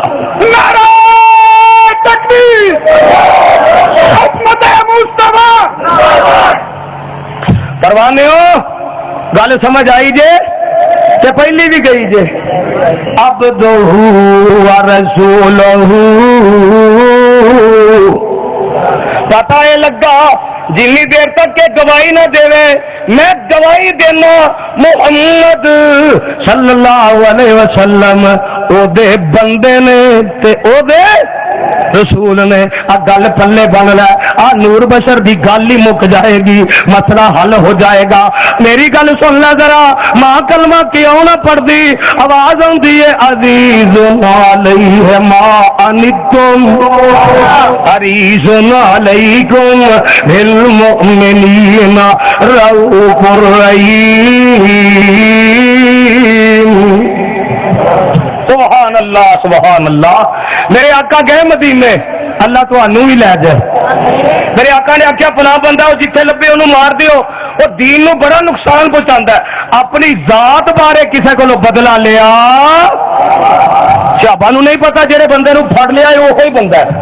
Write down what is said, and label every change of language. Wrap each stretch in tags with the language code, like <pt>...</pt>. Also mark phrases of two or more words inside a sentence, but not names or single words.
<pa>نعرہ تکبیر، حکمت مصطفیٰ، پروانے ہو گل سمجھ آئی جے کہ پہلی بھی گئی جے،</pa> <ar>عبدہ ورسولہ،</ar> <pa>پتہ یہ لگا جنی دیر تک کہ گواہی نہ دے میں گواہی دینا محمد صلی اللہ علیہ وسلم او دے بندے نے تے او دے رسول نے آ گل پلے بن لے، آ نور بشر دی گل ہی مک جائے گی، مسئلہ حل ہو جائے گا. میری گل سن لے ذرا، ماں کلمہ کیوں نہ پڑھدی، آواز آؤندی ہے</pa> <ar>عزيز عليه ما عنتم حريص عليكم بالمؤمنين رءوف رحيم. سبحان الله سبحان الله.</ar> <pa>میرے آقا گئے مدینے، اللہ تہانوں بھی لے جائے. میرے آقا نے آکھیا فلاں بندہ جتھے لبھے انہوں نے مار دیو، وہ دین نوں بڑا نقصان پہنچاتا ہے. اپنی ذات بارے کسی کو بدلہ لیا، شابا نوں نہیں پتہ جیہڑے بندے نوں پھڑ لیا اوہو ہی بندہ ہے.</pa>